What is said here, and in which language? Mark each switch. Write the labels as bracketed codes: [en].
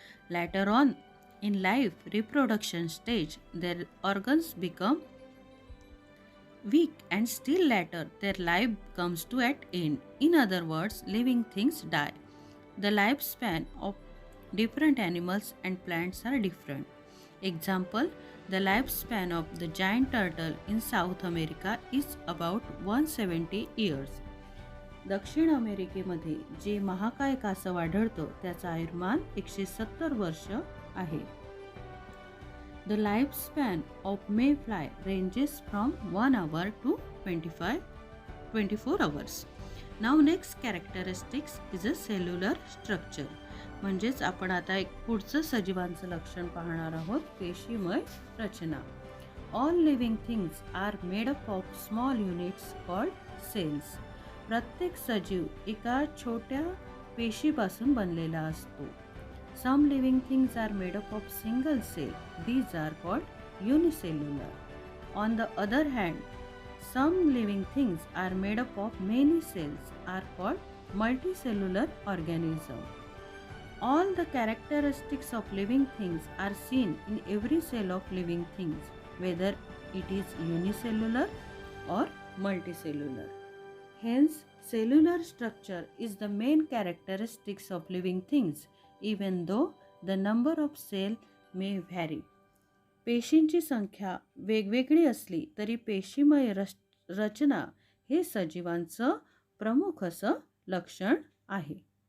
[en] Later on in life, reproduction stage, their organs become weak and still later their life comes to an end. In other words, living things die. The lifespan of different animals and plants are different. Example, the lifespan of the giant turtle in South America is about 170 years. [mr] दक्षिण अमेरिकेमध्ये जे महाकाय कासव आढळतं त्याचं आयुर्मान 170 वर्ष आहे. [en] The lifespan of mayfly ranges from 1 hour to 24 hours. Now next characteristics is a cellular structure. [mr] म्हणजेच आपण आता एक पुढचं सजीवांचं लक्षण पाहणार आहोत, पेशीमय रचना. [en] All living things are made up of small units called cells. [mr] प्रत्येक सजीव एका छोट्या पेशीपासून बनलेला असतो. [en] Some living things are made up of single cell. These are called unicellular. On the other hand, some living things are made up of many cells are called multicellular organism. All the characteristics of living things are seen in every cell of living things, whether it is unicellular or multicellular. Hence, cellular structure is the main characteristics of living things, even though the number of cells may vary. [mr] पेशींची संख्या वेगवेगळी असली तरी पेशीमय रचना हे सजीवांचं प्रमुख असं लक्षण आहे.